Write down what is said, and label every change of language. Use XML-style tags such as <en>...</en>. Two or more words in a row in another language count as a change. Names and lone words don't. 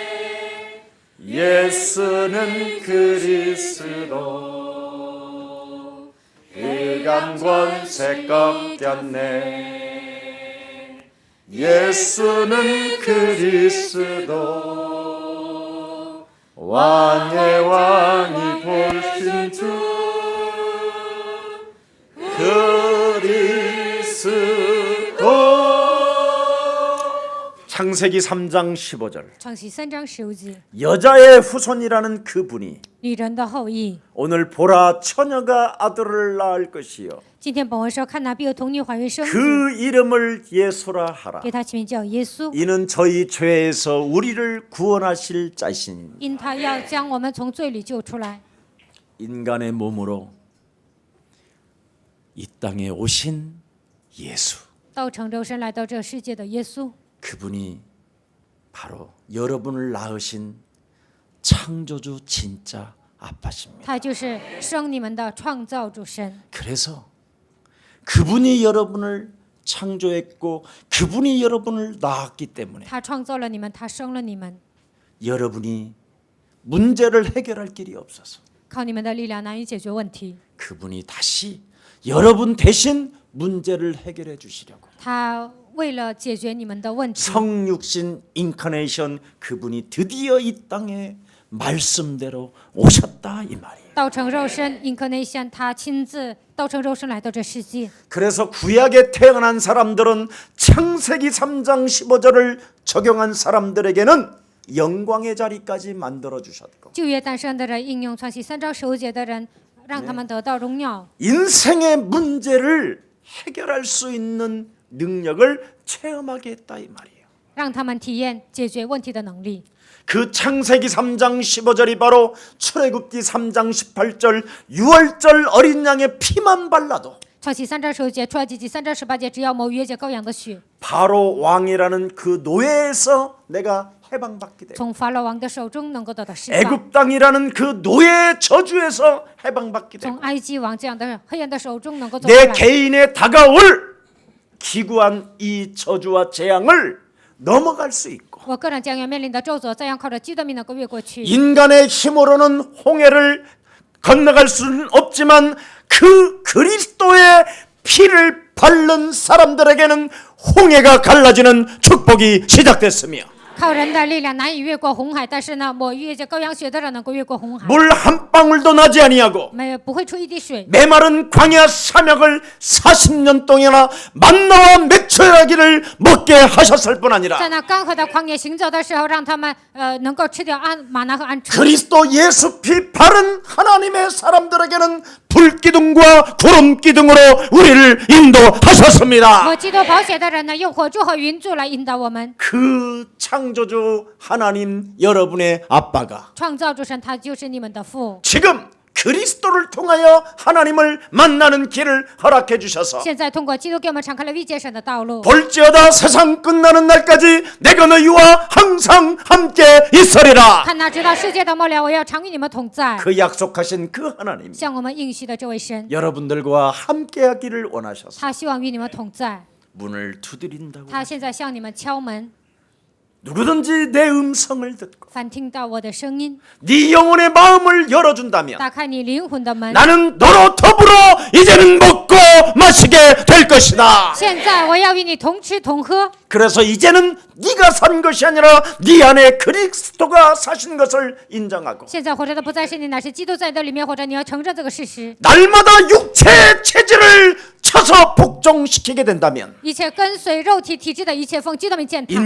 <ko>예수는 그리스도 일감 권세 꺾였네 예수는 그리스도 왕의 왕이 보신 주 그리스도 창세기 3장 15절</ko> <zh>创启3章15节，</zh> <ko>여자의 후손이라는 그분이</ko> <zh>女人的后裔。</zh> <ko>오늘 보라 처녀가 아들을 낳을 것이요</ko> <zh>今天本文说，看哪必有童女怀孕生子，</zh> <ko>그 이름을 예수라 하라</ko> <zh>给他起名叫耶稣，</zh> <ko>이는 저희 죄에서 우리를 구원하실 자신</ko> <zh>因他要将我们从罪里救出来。</zh> <ko>인간의 몸으로 이 땅에 오신 예수</ko> <zh>道成肉身来到这世界的耶稣，</zh> <ko>그분이 바로 여러분을 낳으신 창조주 진짜 아빠십니다.</ko> <zh>他就是生你们的创造主神。</zh> <ko>그래서 그분이 여러분을 창조했고 그분이 여러분을 낳았기 때문에</ko> <zh>他创造了你们，他生了你们，</zh> <ko>여러분이 문제를 해결할 길이 없어서</ko> <zh>靠你们的力量难以解决问题。</zh> <ko>그분이 다시 여러분 대신 문제를 해결해 주시려고</ko> <zh>他为了解决你们的问题，</zh> <ko>성육신 인카네이션 그분이 드디어 이 땅에 말씀대로 오셨다 이 말이에요.</ko> <zh>道成肉身 incarnation， 他亲自道成肉身来到这世界。</zh> <ko>그래서 구약에 태어난 사람들은 창세기 3장 15절을 적용한 사람들에게는 영광의 자리까지 만들어 주셨고</ko> <zh>旧约诞生的人应用创启3章15节的人，让他们得到荣耀，</zh> <ko>인생의 문제를 해결할 수 있는 능력을 체험하게 했다 이 말이에요.</ko> <zh>让他们体验解决问题的能力。</zh> <ko>그 창세기 3장 15절이 바로 출애굽기 3장 18절 6월절 어린 양의 피만 발라도</ko> <zh>创启3章15节，出埃及记3章18节，只要抹逾越节羔羊的血，</zh> <ko>바로 왕이라는 그 노예에서 내가 해방받게 되고</ko> <zh>从法老王的手中能够得到释放，</zh> <ko>애굽 땅이라는 그 노예의 저주에서 해방받게 되고</ko> <zh>从埃及王这样的黑暗的手中能够走出</zh> <ko>내</ko> <zh>来。</zh> <ko>개인에 다가올 기구한 이 저주와 재앙을 넘어갈 수 있고</ko> <zh>我个人将要面临的咒诅，怎样靠着基督的名能够越过去？</zh> <ko>인간의 힘으로는 홍해를 건너갈 수는 없지만 그 그리스도의 피를 바른 사람들에게는 홍해가 갈라지는 축복이 시작됐으며</ko> <zh>靠人的力量难以越过红海，但是呢，抹逾越节羔羊血的人能够越过红海，</zh> <ko>물 한 방울도 나지 아니하고</ko> <zh>没有不会出一滴水。</zh> <ko>메마른 광야 사명을 40년 동안이나 만나와 맥주야기를 먹게 하셨을 뿐 아니라</ko> <zh>在那干涸的旷野行走的时候，让他们能够吃掉玛拿和鹌鹑。</zh> <ko>그리스도 예수 피 바른 하나님의 사람들에게는 불기둥과 구름기둥으로 우리를 인도하셨습니다.</ko> <zh>抹基督宝血的人呢，用火柱和云柱来引导我们。</zh> <ko>그 창조주 하나님 여러분의 아빠가</ko> <zh>创造主神，他就是你们的父。</zh> <ko>지금 그리스도를 통하여 하나님을 만나는 길을 허락해 주셔서</ko> <zh>现在通过基督给我们敞开了遇见神的道路。</zh> <ko>볼지어다 세상 끝나는 날까지 내가 너희와 항상 함께 있으리라.</ko> <zh>看哪，直到世界的末了，我要常与你们同在。</zh> <ko>그 약속하신 그 하나님</ko> <zh>向我们应许的这位神，</zh> <ko>여러분들과 함께하기를 원하셔서</ko> <zh>他希望与你们同在。</zh> <ko>문을 두드린다고.</ko> <zh>他现在向你们敲门，</zh> <ko>누구든지 내 음성을 듣고</ko> <zh>凡听到我的声音，</zh> <ko>네 영혼의 마음을 열어준다면</ko> <zh>打开你灵魂的门。</zh> <ko>나는 너로 더불어 이제는 먹고 마시게 될 것이다.</ko> <zh>现在我要与你同吃同喝。</zh> <ko>그래서 이제는 네가 산 것이 아니라 네 안에 그리스도가 사신 것을 인정하고</ko> <zh>现在活着的不再是你，乃是基督在你的里面活着。你要承认这个事实。</zh> <ko>날마다 육체의 체질을 쳐서 복종시키게 된다면</ko> <zh>一切跟随肉体体质的一切，奉基督名践踏。</zh>